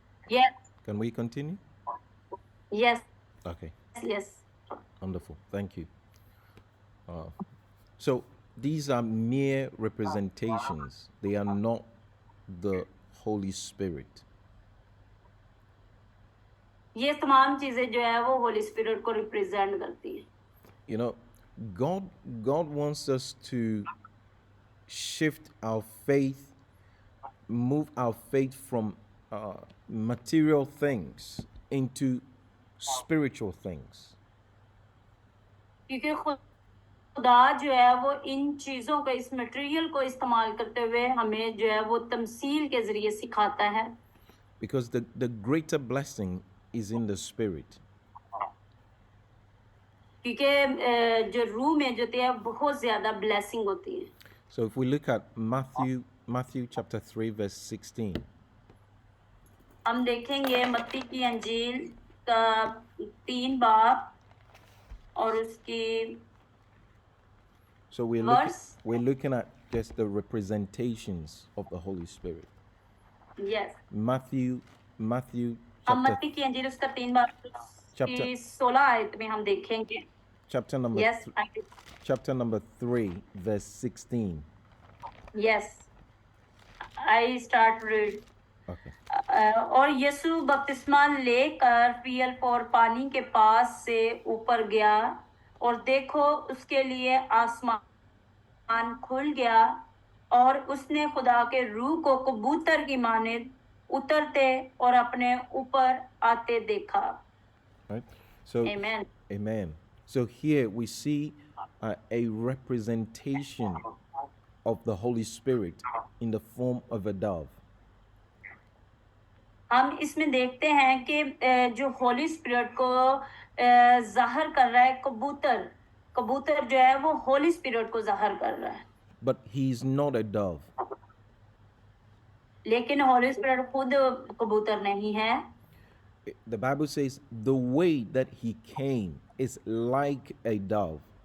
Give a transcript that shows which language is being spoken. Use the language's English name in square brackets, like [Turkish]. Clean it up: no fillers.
[English] yes, continue? yes, Okay. yes. Wonderful. Thank you. So these are mere representations. They are not the Holy Spirit. [Hindi] ये तमाम चीजें जो है वो Holi spirit को रिप्रेजेंट करती है। [English] You know, God wants us to shift our faith, move our faith from material things into spiritual things. [Hindi] क्योंकि खुदा जो है वो इन चीजों को, इस मटेरियल को इस्तेमाल करते हुए हमें जो है वो तमसील के जरिए सिखाता है। [English] Because the greater blessing is in the spirit. [Hindi] क्योंकि जो रूह में जो है बहुत ज्यादा ब्लेसिंग होती है। [English] So if we look at Matthew chapter 3 verse 16. [Hindi] हम देखेंगे मत्ती की अंजील का 3 बाब और उसकी [English] So we're looking at just the representations of the Holy Spirit. yes, Matthew [Hindi] हम [English] chapter [Hindi] मत्ती की अंजील उसका 3 बाब [English] Chapter- [Hindi] की 16 आयत में हम देखेंगे। [English] chapter number yes, chapter number 3 verse 16. yes, I start read. Okay. [Hindi] और यीशु बपतिस्मा लेकर फियल और पानी के पास से ऊपर गया और देखो उसके लिए आसमान खुल गया और उसने खुदा के रूह को कबूतर की मानिंद उतरते और अपने ऊपर आते देखा। [English] Right? So Amen. Amen. So here we see a representation of the Holy Spirit in the form of a dove. [Hindi] हम इसमें देखते हैं कि जो होली स्पिरिट को जाहिर कर रहा है कबूतर, कबूतर जो है वो होली स्पिरिट को जाहिर कर रहा है। [English] But he is not a dove. [Hindi] लेकिन होली स्पिरिट खुद कबूतर नहीं है। [English] The Bible says the way that he came is like a dove.